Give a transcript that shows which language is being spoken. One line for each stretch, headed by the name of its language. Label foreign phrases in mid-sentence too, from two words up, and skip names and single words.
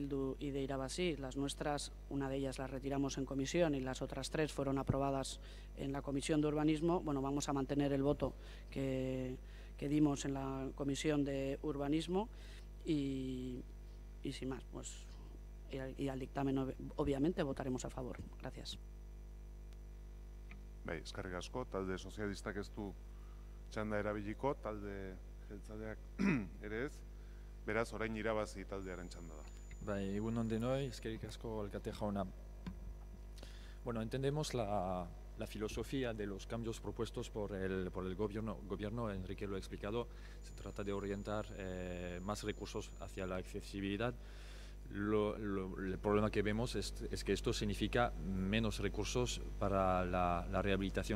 Spanish: Bildu y de Irabasí, las nuestras, una de ellas las retiramos en comisión y las otras 3 fueron aprobadas en la Comisión de Urbanismo. Bueno, vamos a mantener el voto que dimos en la Comisión de Urbanismo y sin más, pues y al dictamen obviamente votaremos a favor. Gracias.
Basque: Bai, eskerrik asko, talde sozialistak ez du txanda erabiliko, talde jeltzaleak ere ez, beraz orain Irabazi taldearen txanda da. Bai, egunon denoi, eskerrik asko alkate jauna.
Spanish: Bueno, entendemos la filosofía de los cambios propuestos por el gobierno, Enrique lo ha explicado, se trata de orientar más recursos hacia la accesibilidad. El problema que vemos es que esto significa menos recursos para la rehabilitación.